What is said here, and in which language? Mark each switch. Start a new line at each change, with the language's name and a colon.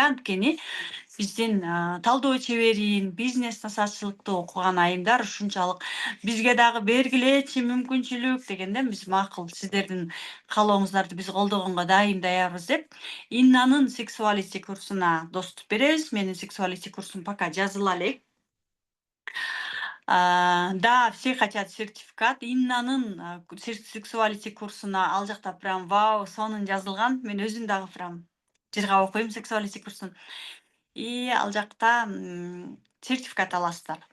Kyrgyz: Анткени биздин талдоо чеберин, бизнес насаатчылыкты окуган айымдар ушунчалык бизге дагы бергилечи мүмкүнчүлүк дегенде биз макул, сиздердин каалооңуздарды биз колдогонго дайым даярбыз деп Иннанын сексуалити курсуна доступ беребиз. Менин сексуалити курсум пока жазыла элек.
Russian: Да, все хотят сертификат.
Kyrgyz: Иннанын сексуалити курсуна ал жакта прям вау, сонун жазылган. Мен өзүм дагы прям жыргап окуйм сексуалити курсун. Ал жакта сертификат аласыздар.